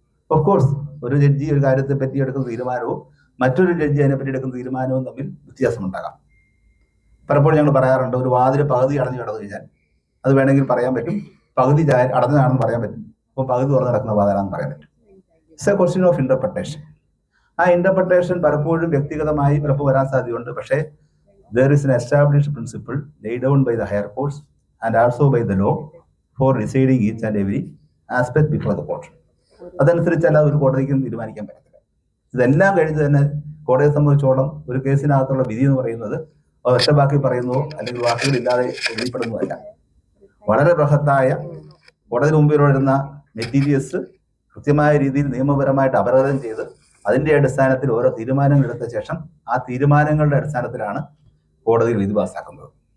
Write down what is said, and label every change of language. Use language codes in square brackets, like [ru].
[ml] Of course, ഒരു judge ഒരു കാര്യത്തെ പറ്റി എടുക്കുന്ന തീരുമാനവും മറ്റൊരു ജഡ്ജി അതിനെപ്പറ്റി എടുക്കുന്ന തീരുമാനവും തമ്മിൽ വ്യത്യാസമുണ്ടാകാം. പലപ്പോഴും ഞങ്ങൾ പറയാറുണ്ട്, ഒരു വാതില് പകുതി അടഞ്ഞു കിടന്നു കഴിഞ്ഞാൽ അത് വേണമെങ്കിൽ പറയാൻ പറ്റും, പകുതി അടഞ്ഞതാണെന്ന് പറയാൻ പറ്റും, അപ്പോൾ പകുതി തുറന്നു കിടക്കുന്ന വാതിലാണെന്ന് പറയാൻ പറ്റും. [en] It's a question of interpretation. [ml] ആ ഇന്റർപ്രിട്ടേഷൻ പലപ്പോഴും വ്യക്തിഗതമായി പലപ്പോൾ വരാൻ സാധ്യതയുണ്ട്. [en] പക്ഷേ there is an established principle laid down by the higher courts and also by the law for deciding each and every aspect before the court. [ml] അതനുസരിച്ചല്ല ഒരു കോടതിക്കും തീരുമാനിക്കാൻ പറ്റത്തില്ല. ഇതെല്ലാം കഴിഞ്ഞ് തന്നെ കോടതിയെ സംബന്ധിച്ചോളം ഒരു കേസിനകത്തുള്ള വിധി എന്ന് പറയുന്നത് ഒറ്റ വാക്കിൽ പറയുന്നതോ അല്ലെങ്കിൽ വാക്കുകളില്ലാതെ എഴുതിപ്പെടുന്നതല്ല. വളരെ ബൃഹത്തായ കോടതി മുമ്പിൽ വരുന്ന മെറ്റീരിയൽസ് കൃത്യമായ രീതിയിൽ നിയമപരമായിട്ട് അപഗ്രഥനം ചെയ്ത് അതിന്റെ അടിസ്ഥാനത്തിൽ ഓരോ തീരുമാനങ്ങൾ എടുത്ത ശേഷം ആ തീരുമാനങ്ങളുടെ അടിസ്ഥാനത്തിലാണ് കോടതിയിൽ വിധി പാസ്സാക്കുന്നത്.